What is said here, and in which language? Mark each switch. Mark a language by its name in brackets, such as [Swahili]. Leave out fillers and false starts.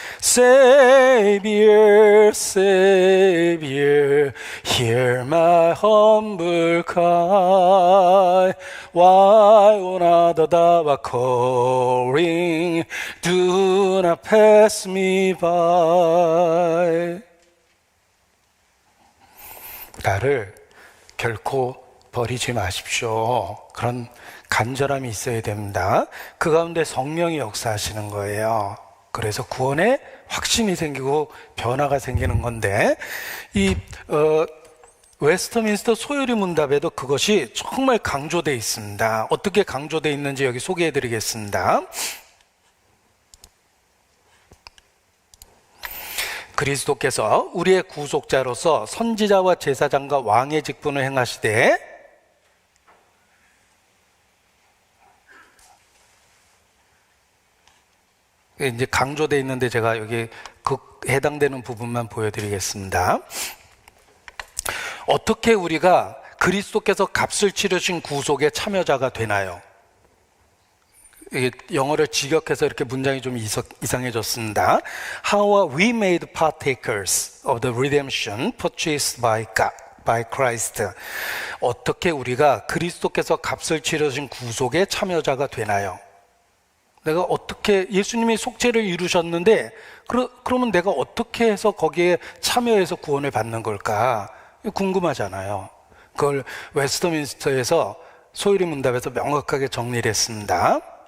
[English] Savior, Savior, hear my humble cry. While another thou art calling, do not pass me by. [Korean] 나를 결코 버리지 마십시오. 그런 간절함이 있어야 됩니다. 그 가운데 성령이 역사하시는 거예요. 그래서 구원에 확신이 생기고 변화가 생기는 건데 이 웨스터민스터 소요리 문답에도 그것이 정말 강조되어 있습니다. 어떻게 강조되어 있는지 여기 소개해 드리겠습니다. 그리스도께서 우리의 구속자로서 선지자와 제사장과 왕의 직분을 행하시되 이제 강조되어 있는데 제가 여기 그 해당되는 부분만 보여드리겠습니다. 어떻게 우리가 그리스도께서 값을 치르신 구속의 참여자가 되나요? 이게 영어를 직역해서 이렇게 문장이 좀 이상해졌습니다. [English] How are we made partakers of the redemption purchased by God, by Christ? [Korean] 어떻게 우리가 그리스도께서 값을 치르신 구속의 참여자가 되나요? 내가 어떻게, 예수님이 속죄를 이루셨는데 그러면 내가 어떻게 해서 거기에 참여해서 구원을 받는 걸까? 궁금하잖아요. 그걸 웨스트민스터에서 소율이 문답에서 명확하게 정리를 했습니다.